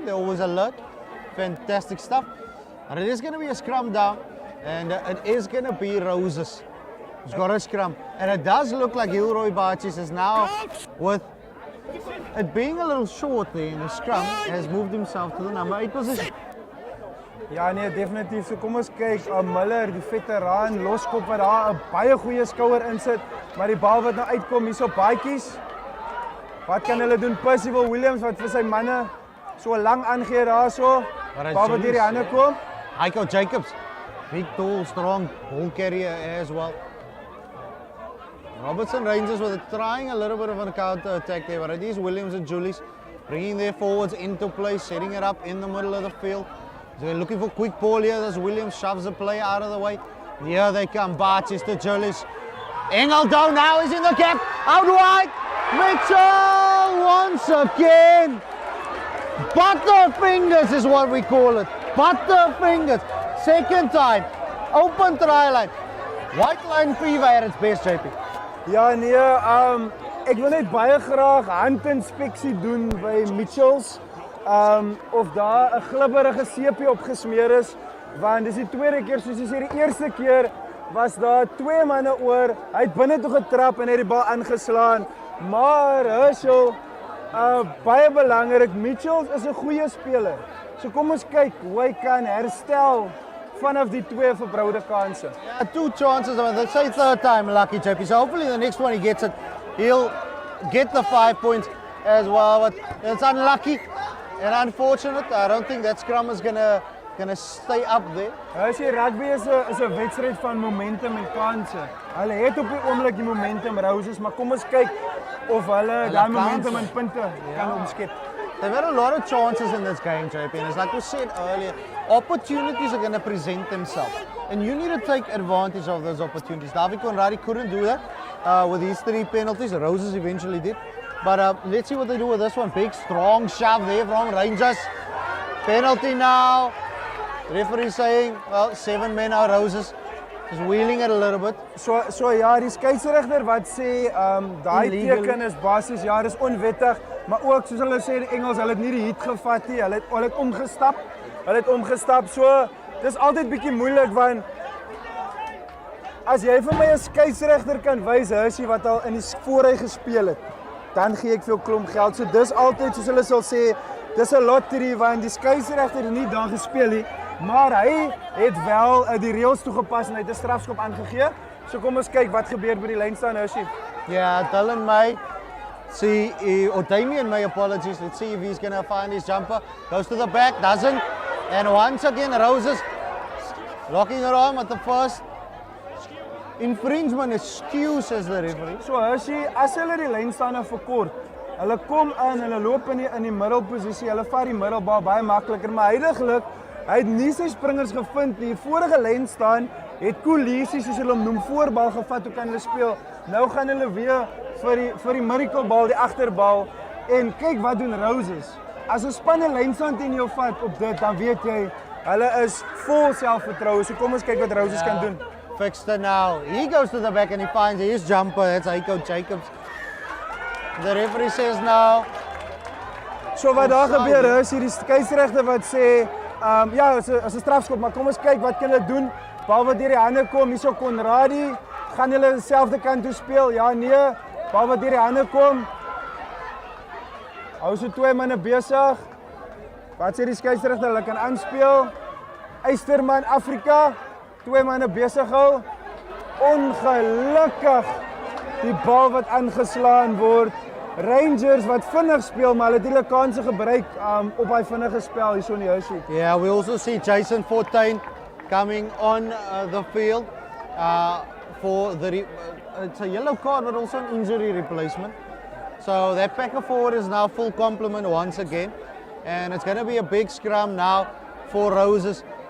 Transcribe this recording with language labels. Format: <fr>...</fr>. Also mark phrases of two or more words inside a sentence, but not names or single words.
<en>They're always alert. Fantastic stuff. And it is going to be a scrum down, and it is going to be Roses. He's got a scrum. And it does look like Gilroy Barchis is now, with it being a little short there in the scrum, has moved himself to the number 8 position.</en> <af>Ja nee, definitief. So kom ons kyk, Miller, die veteraan, loskop wat daar 'n baie goeie skouer insit, maar die bal wat nou uitkom hier op baadjies. Wat kan hulle doen? Percy Williams wat vir sy manne so lank aangee daarso. Bal wat deur die hande kom.</af> <en>Heiko Jacobs, big, tall, strong ball carrier as well. Robertson Rangers were trying a little bit of a counter attack there, but it is Williams and Julius bringing their forwards into play, setting it up in the middle of the field. So they're looking for quick ball here as Williams shoves the player out of the way. Here they come, Barchis to Julius. Engel down now, he's in the gap, out wide. Mitchell once again. Butterfingers is what we call it. Butterfingers. Second time. Open try line. White line fever at its best, JP.</en> <af>Ja nee, ek wil net baie graag handinspeksie doen by Mitchells. Of daar 'n glibberige seepie opgesmeer is, want dis die tweede keer, soos jy sê, die eerste keer was daar 2 manne oor. Hy het binne toe getrap en het die bal aangeslaan. Maar Herschel, baie belangrik, Mitchells is 'n goeie speler. So kom ons kyk hoe hy kan herstel vanaf die 2 verbroude kanse.</af> <en>Yeah, 2 chances, but let's say third time lucky, JP. So hopefully the next one he gets it, he'll get the 5 points as well. But it's unlucky and unfortunate. I don't think that scrum is gonna stay up there.</en> <af>Hy sê rugby is 'n wedstryd van momentum en kanse. Hulle het op die oomblik die momentum Roses, maar kom ons kyk of hulle daai momentum en punte kan omskep.</af> <en>They've had a lot of chances in this game, JP, and it's like we said earlier, opportunities are going to present themselves, and you need to take advantage of those opportunities. David Conradi couldn't do that with his 3 penalties. Roses eventually did, but let's see what they do with this one. Big, strong shove there from Rangers. Penalty now. Referee saying, well, 7 men are Roses. Just wheeling it a little bit.</en> <af>So ja, die skeieregter wat sê daai teken is basies ja, dis onwettig, maar ook soos hulle sê die Engels, hulle het nie die hit gevat nie. Hulle het omgestap. Hulle het omgestap. So dis altyd bietjie moeilik want as jy vir my 'n skeieregter kan wys, Hershey wat al in die voorhy gespeel het, dan gee ek veel klomp geld. So dis altyd soos hulle sal sê, dis 'n lottery want die skeieregter het nie daar gespeel nie. Maar hy het wel die reëls toegepas en hy het 'n strafskop aangegee. So kom ons kyk wat gebeur by die lyn staan Hershey.</af> <en>Yeah, Dylan May. Or Damien May, apologies. Let's see if he's going to find his jumper. Goes to the back, doesn't. And once again, Roses locking it on with the first infringement excuse as the referee.</en> <af>So Hershey, as hulle die lyn staan verkort, hulle kom in, hulle loop in die middelposisie, hulle vat die middelbal baie makliker, maar heiliglik hy het nie sy springers gevind nie. Die vorige lyn staan het Kolisi soos hulle hom noem voorbal gevat, hoe kan hulle speel? Nou gaan hulle weer vir die miracle bal, die agterbal. En kyk wat doen Roses. As 'n span 'n lyn staan teen jou vat op dit, dan weet jy hulle is vol selfvertroue. So kom ons kyk wat Roses kan doen.</af> <en>Fixed it now. He goes to the back and he finds his jumper. That's Heiko Jacobs. The referee says now.</en> <af>So wat daar gebeur is, hierdie skeieregter wat sê ja, is 'n strafskop, maar kom ons kyk wat kan hulle doen. Bal wat deur die hande kom, hierso Conradi, gaan hulle dieselfde kant toe speel? Ja, nee. Bal wat deur die hande kom. Hou so 2 manne besig. Wat sê die skeieregter, hulle kan aanspeel. Eysterman Afrika, 2 manne besig hou. Ongelukkig die bal wat aangeslaan word. Rangers wat vinnig speel, maar hulle het hulle kanse gebruik op hy vinnige spel hierso in die Hershey.</af> <en>Yeah, we also see Jason Fortuin coming on the field for the it's a yellow card but also an injury replacement. So that packer forward is now full complement once again, and it's going to be a big scrum now for Roses.</en>